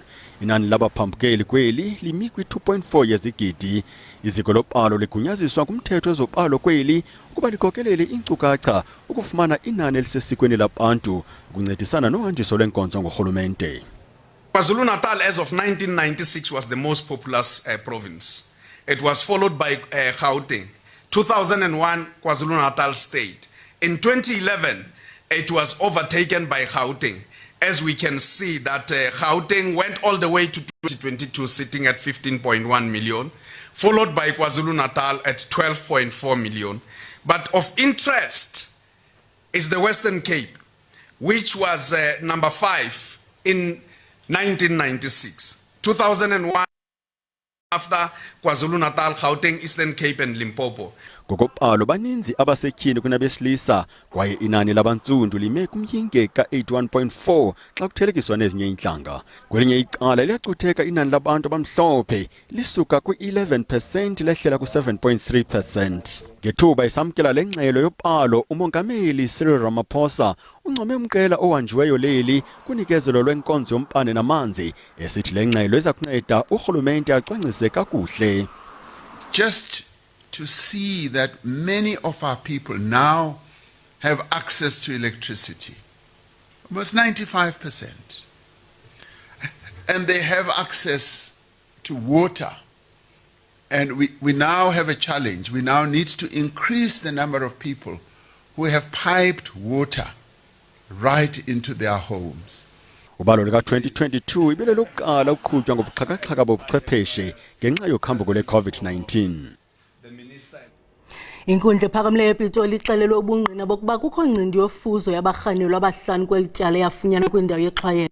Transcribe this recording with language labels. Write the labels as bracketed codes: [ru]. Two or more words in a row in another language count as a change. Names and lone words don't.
[xh] Inani labaphambukeli kweli limi kwi-2.4 yezigidi. Iziko lobalo ligunyaziswa kumthetho wezobalo kweli ukuba likokelele inkcukacha ukufumana inani elisesikweni labantu ukuncedisana nohanjiso lwenkonzo ngorhulumente. [en] KwaZulu-Natal as of 1996 was the most populous province. It was followed by Gauteng. 2001, KwaZulu-Natal state. In 2011, it was overtaken by Gauteng. As we can see that Gauteng went all the way to 2022 sitting at 15.1 million, followed by KwaZulu-Natal at 12.4 million. But of interest is the Western Cape, which was number 5 in 1996. 2001, after KwaZulu-Natal, Gauteng, Eastern Cape and Limpopo. [xh] Ngokobalo baninzi abasetyhini kunabesilisa kwaye inani labantsundu lime kumyinge ka-81.4 xa kuthelekiswa nezinye intlanga. Kwelinye icala liyacutheka inani labantu abamhlophe lisuka kwi-11% lehlela ku-7.3%. Ngethuba esamkela le ngxelo yobalo, umongameli Cyril Ramaphosa uncome umqela ohanjiweyo leli kunikezelo lwenkonzo yombane namanzi esithi le ngxelo iza kunceda urhulumente acwangcise kakuhle. [en] Just to see that many of our people now have access to electricity, almost 95%, and they have access to water. And we now have a challenge. We now need to increase the number of people who have piped water right into their homes. [xh] Ubalo lika 2022 ibele lokuqala ukuqhutywa ngobuxhakaxhaka bobuchwepheshe ngenxa yokhambuko le-COVID-19. Inkundla ephakamileyo ePitoli ixelelwe ubungqina bokuba kukho ngcindi yofuzo yabarhanelwa abahlanu kweli tyala yafunyanwa kwindawo yeXhwayelo.